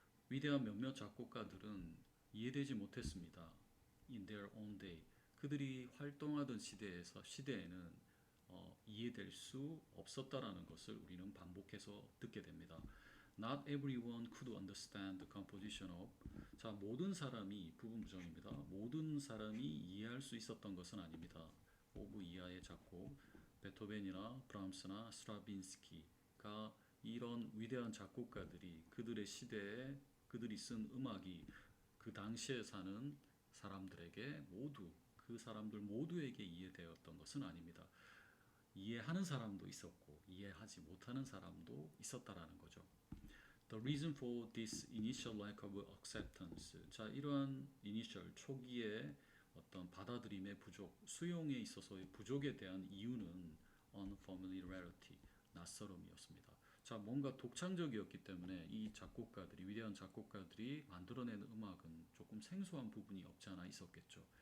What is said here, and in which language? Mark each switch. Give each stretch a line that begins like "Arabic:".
Korean: 위대한 몇몇 작곡가들은 이해되지 못했습니다.
English: In their own day.
Korean: 그들이 활동하던 시대에는 이해될 수 없었다라는 것을 우리는 반복해서 듣게 됩니다.
English: Not everyone could understand the composition of.
Korean: 자, 모든 사람이 부분 부정입니다. 모든 사람이 이해할 수 있었던 것은 아닙니다. 오브 이하의 작곡, 베토벤이나 브람스나 스트라빈스키가 이 이런 위대한 작곡가들이 그들의 시대에 그들이 쓴 음악이 그 당시에 사는 사람들에게 모두 그 사람들 모두에게 이해되었던 것은 아닙니다. 이해하는 사람도 있었고 이해하지 못하는 사람도 있었다라는 거죠.
English: The reason for this initial lack of acceptance.
Korean: 자, 이러한 initial 초기의 어떤 받아들임의 부족, 수용에 있어서의 부족에 대한 이유는 unfamiliarity, 낯설음이었습니다. 자, 뭔가 독창적이었기 때문에 이 작곡가들이 위대한 작곡가들이 만들어내는 음악은 조금 생소한 부분이 없지 않아 있었겠죠.